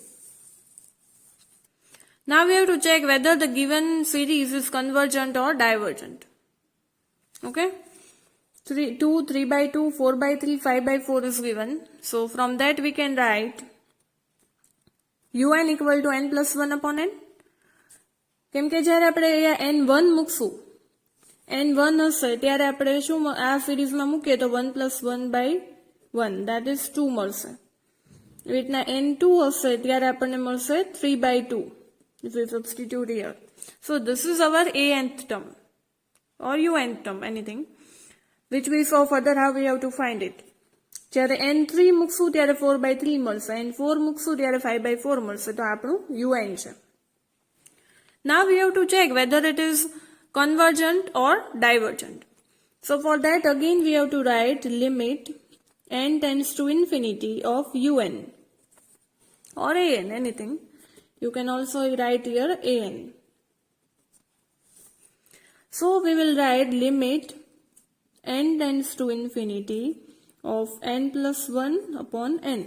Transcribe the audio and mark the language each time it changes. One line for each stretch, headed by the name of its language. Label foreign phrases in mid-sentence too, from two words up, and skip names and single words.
English: Now we have to check whether the given series is convergent or divergent. Okay, 2, 3 by 2, 4 by 3, 5 by 4 is given. So from that we can write un equal to n plus 1 upon n.
Gujarati: કેમ કે જ્યારે આપણે અહીંયા n1 મૂકશું, n1 હશે ત્યારે આપણે શું આ સિરીઝમાં મૂકીએ તો
English: 1 plus 1 by 1, that is 2
Gujarati: મળશે. એવી રીતના n2 હશે ત્યારે આપણને મળશે
English: 3 by 2 if we substitute here. So this is our anth term or unth term, anything, which we saw further how we have to find it.
Gujarati: જ્યારે n3 મૂકશું ત્યારે 4 by 3 મળશે, n4 મૂકશું ત્યારે 5 by 4 મળશે, તો આપણું un છે.
English: Now we have to check whether it is convergent or divergent. So for that again we have to write limit n tends to infinity of un or an, anything. You can also write here an. So we will write limit n tends to infinity of n plus 1 upon n.